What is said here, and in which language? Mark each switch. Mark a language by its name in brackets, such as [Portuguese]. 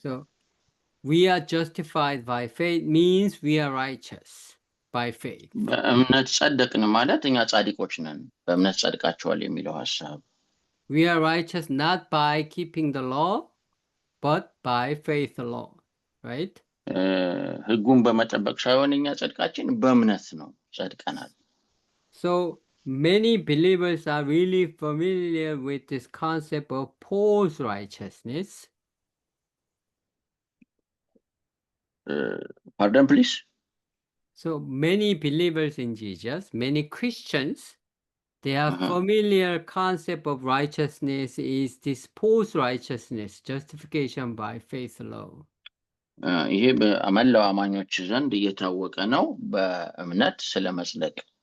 [English] So we are justified by faith means we are righteous by faith. [Amharic] በእምነት ጸደቅን ማለት እኛ ጻድቆች ነን፣ በእምነት ጸድቃቸዋል የሚለው ሐሳብ። [English] We are righteous not by keeping the law, but by faith alone, right? [Amharic] ህጉን በመጠበቅ ሳይሆን እኛ ጸድቃችን በእምነት ነው ጸድቀናል። [English] So many believers are really familiar with this concept of Paul's righteousness. Pardon, please? So many believers in Jesus, many Christians, their familiar concept of righteousness is this Paul's righteousness, justification by faith alone. [Amharic] ይሄ በመላው አማኞች ዘንድ እየታወቀ ነው፣ በእምነት ስለመጽደቅ።